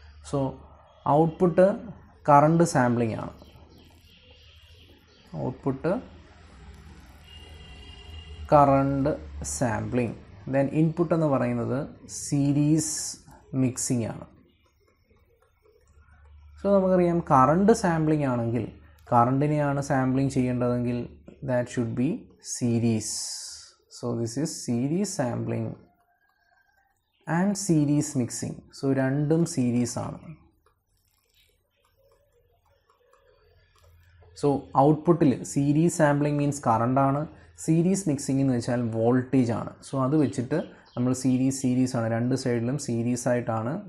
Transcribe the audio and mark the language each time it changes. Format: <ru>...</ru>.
<ml>So output current sampling ആണ്, output current sampling. Then input എന്ന് പറയുന്നത് സീരീസ് മിക്സിംഗ് ആണ്. സോ നമുക്കറിയാം കറണ്ട് സാമ്പിളിംഗ് ആണെങ്കിൽ, കറണ്ടിനെയാണ് sampling ചെയ്യേണ്ടതെങ്കിൽ</ml> <en>That should be series. So this is series sampling and series mixing.</en> <ml>So രണ്ടും series ആണ്. So ഔട്ട്പുട്ടിൽ series sampling means കറണ്ടാണ്, series mixing എന്ന് വെച്ചാൽ വോൾട്ടേജ് ആണ്. സോ അത് വെച്ചിട്ട് നമ്മൾ സീരീസ് ആണ്, രണ്ട് സൈഡിലും സീരീസ് ആയിട്ടാണ്.</ml>